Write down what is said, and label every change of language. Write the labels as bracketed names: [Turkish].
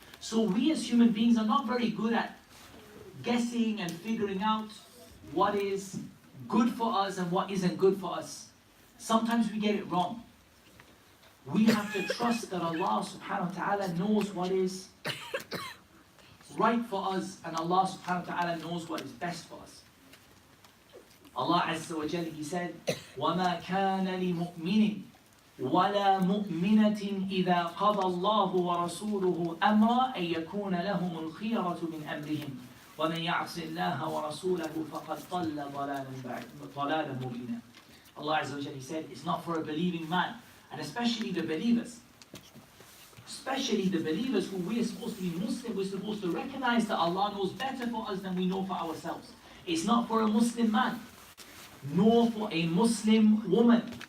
[English] So we as human beings are not very good at guessing and figuring out what is good for us and what isn't good for us. Sometimes we get it wrong. We have to trust that Allah subhanahu wa ta'ala knows what is right for us, and Allah subhanahu wa ta'ala knows what is best for us. [Arabic] Allah Azza wa Jalla, He said, وَمَا كَانَ لِمُؤْمِنٍ وَلَا مُؤْمِنَةٍ إِذَا قَضَى اللَّهُ وَرَسُولُهُ أَمْرًا أَن يَكُونَ لَهُمُ الْخِيَرَةُ مِنْ أَمْرِهِمْ وَمَنْ يَعْصِ اللَّهَ وَرَسُولَهُ فَقَدْ ضَلَّ ضَلَالًا مُبِينًا. [English] Allah Azza wa Jalla, He said, it's not for a believing man, and especially the believers. Especially the believers who we are supposed to be Muslim, we're supposed to recognize that Allah knows better for us than we know for ourselves. It's not for a Muslim man, nor for a Muslim woman.